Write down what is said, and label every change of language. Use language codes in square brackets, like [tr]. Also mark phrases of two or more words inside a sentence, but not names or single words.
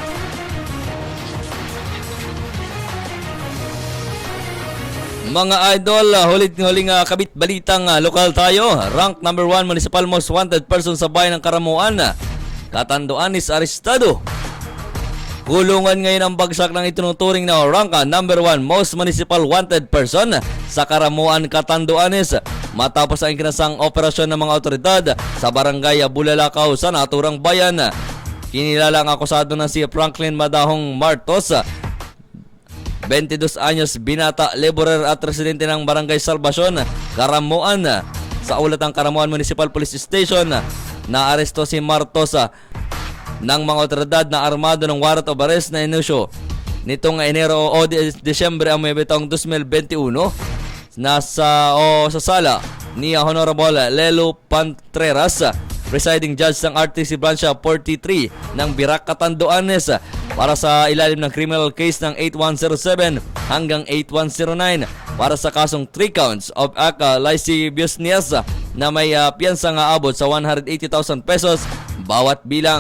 [tl] Mga Idol, huling kabit balitang lokal tayo. [en] Rank number 1 Municipal Most Wanted Person [tl] sa bayan ng Karamuan, Catanduanes, arestado. Kulungan ngayon ang bagsak ng itinuturing na [en] rank number 1 Most Municipal Wanted Person [tl] sa Karamuan, Catanduanes matapos ang kinasang operasyon ng mga otoridad sa Barangay Bulalakaw sa naturang bayan. Kinilala ang akusado na si Franklin Madahong Martos, 22 anyos, binata, laborer at residente ng Barangay Salvacion, Karamuan. Sa ulat ng Karamuan Municipal Police Station, naaresto si Martos ng mga otoridad na armado ng warrant [en] of arrest [tl] na inusyo nitong Enero o Desyembre ang may betong 2021 sa sala ni Honorable Lelo Pantreras, [en] presiding judge [tl] ng RTC Branch 43 ng Birac, Catanduanes, para sa ilalim ng [en] criminal case [tl] ng 8107 hanggang 8109 para sa kasong [en] 3 counts of lasciviousness [tl] na may piyansa nga abot sa 180,000 pesos bawat bilang.